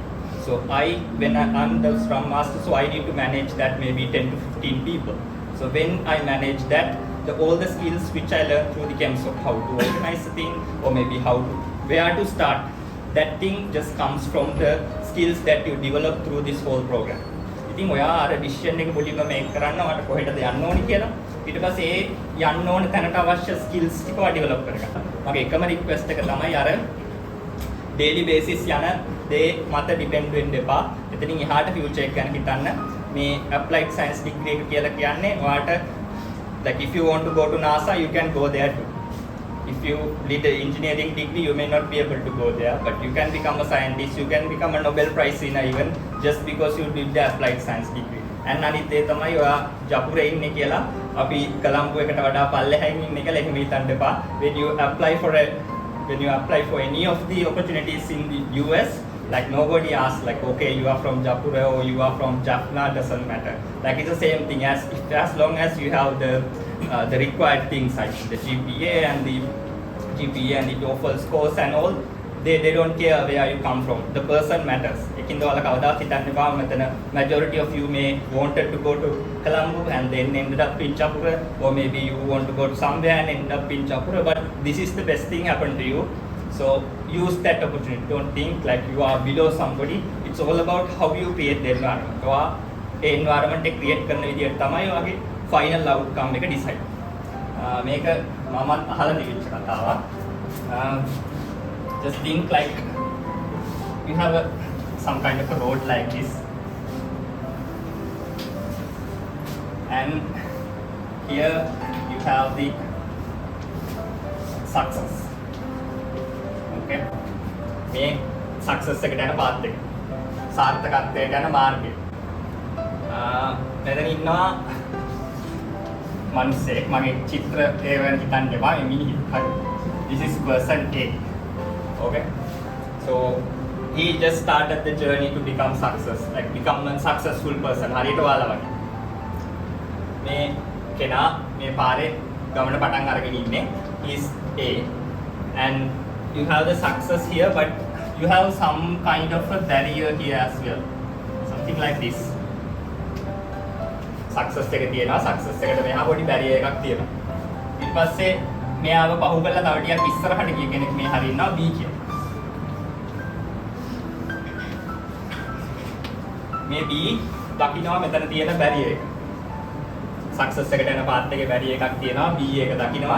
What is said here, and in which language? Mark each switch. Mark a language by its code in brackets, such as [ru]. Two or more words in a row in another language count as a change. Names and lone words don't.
[en] So when I'm the Scrum Master so I need to manage that maybe 10 to 15 people. So when I manage that all the skills which I learned through the KEMSOP, how to organize a thing or maybe where to start, that thing just comes from the skills that you develop through this whole program. [si] ඉතින් ඔයා අර ඩිසිෂන් එක මුලින්ම මේක් කරන්න මට කොහෙටද යන්න ඕනි කියලා ඊට පස්සේ ඒ යන්න ඕන තැනට අවශ්‍ය ස්කිල්ස් ටික ඔයා ඩෙවලොප් කරගන්න. මගේ එකම රික්වෙස්ට් එක තමයි අර [en] daily basis [si] යන දේ මත ඩිපෙන්ඩ් වෙන්න එපා. එතනින් එහාට ෆියුචර් එක ගැන හිතන්න. මේ [en] applied science degree [si] එක කියලා කියන්නේ ඔයාට [en] like if you want to go to NASA you can go there too. If you did an engineering degree, you may not be able to go there, but you can become a scientist, you can become a Nobel Prize winner even just because you did the applied science degree. [si] And අනිත් ඒ තමයි ඔයා ජපුරේ ඉන්නේ කියලා අපි කොළඹ එකට වඩා පල්ලෙහායින් ඉන්නේ කියලා එහෙම හිතන්න එපා. [en] When you apply for any of the opportunities in the US, like nobody asks like okay you are from Japura or you are from Jaffna, doesn't matter. Like it's the same thing as long as you have the required things like the GPA and the TOEFL scores and all, they don't care where you come from. The person matters. [si] ඒකින්ද ඔයාලා කවදාවත් හිතන්න එපා මෙතන [en] majority of you may wanted to go to Colombo and then ended up in Japura or maybe you want to go to somewhere and end up in Japura but this is the best thing happened to you. So use that opportunity. Don't think like you are below somebody. It's all about how you create the environment. [si] ඔයා ඒ environment එක create කරන විදිහට තමයි ඔයාගේ [en] final outcome [si] එක decide. මේක මමත් අහලා තිබිච්ච කතාවක්. [en] Just think like you have some kind of a road like this and here you have the success. [si] Okay, මේ success එකට යන path එක. සාර්ථකත්වයට යන මාර්ගය. මෙතන ඉන්නවා මිනිස්සෙක් මගේ චිත්‍ර ඒ වෙන හිතන්න එපා මේ මිනිහෙක්. හරි. [en] This is person A. Okay. So he just started the journey to become a successful person. [si] හරියට ඔයාලා වගේ. මේ කෙනා මේ පාරේ ගමන පටන් අරගෙන ඉන්නේ. [en] He is A and you have the success here but you have some kind of a barrier here as well. Something like this. [si] Success එක තියෙනවා. Success එකට මෙහා පොඩි barrier එකක් තියෙනවා. ඊට පස්සේ මෙයාව පහු කරලා තව ටිකක් ඉස්සරහට ගිය කෙනෙක් මේ හරිය ඉන්නවා B කියලා. මේ B දකින්නවා මෙතන තියෙන barrier එක. Success එකට යන path එකේ barrier එකක් තියෙනවා. B එක දකින්නවා.